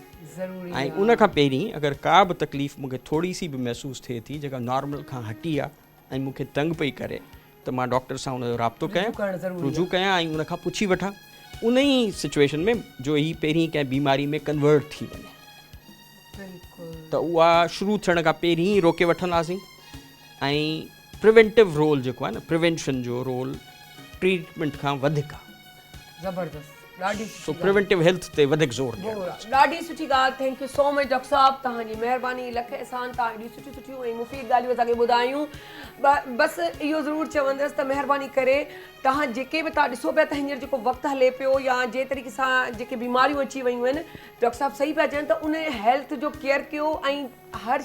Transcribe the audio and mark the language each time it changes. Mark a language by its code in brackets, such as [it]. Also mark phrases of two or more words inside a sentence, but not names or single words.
[sd] ऐं उन खां पहिरीं अगरि का बि तकलीफ़ मूंखे थोरी सी बि महसूसु थिए थी जेका नॉर्मल खां हटी आहे ऐं मूंखे तंग पई करे, त मां डॉक्टर सां उनजो राब्तो कयां, रुजू कयां ऐं उन खां पुछी वठां उन ई सिचुएशन में जो ही पहिरीं कंहिं बीमारी में कन्वर्ट थी वञे, त उहा शुरू थियण खां पहिरीं ई रोके वठंदासीं। ऐं [en] preventive role [sd] जेको आहे न, प्रिवेंशन जो [en] role treatment [sd] खां वधीक आहे। ज़बरदस्त, ॾाढी सो [en] preventive health [sd] ते वधीक ज़ोर ॾियणु। ॾाढी सुठी ॻाल्हि, [en] thank you so much doctor [sd] साहिबु, तव्हांजी महिरबानी, लख एहसान, तव्हां एॾियूं सुठियूं ऐं मुफ़ीद ॻाल्हियूं असांखे ॿुधायूं। बसि इहो ज़रूरु चवंदसि त महिरबानी करे तव्हां जेके बि तव्हां ॾिसो पिया त हींअर जेको वक़्तु हले पियो या जे तरीक़े सां जेके बीमारियूं अची वियूं आहिनि, डॉक्टर साहिबु सही पिया चवनि त उन हेल्थ जो केयर कयो ऐं हर